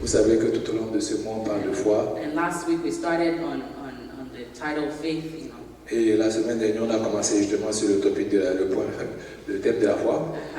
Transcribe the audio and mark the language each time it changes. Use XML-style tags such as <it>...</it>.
<fr>Vous savez que tout au long de ce mois, on parle de foi.</fr> <en>And last week we started on the title faith, you know.</en> <fr>Et la semaine dernière, on a commencé justement sur le topic le thème de la foi.</fr>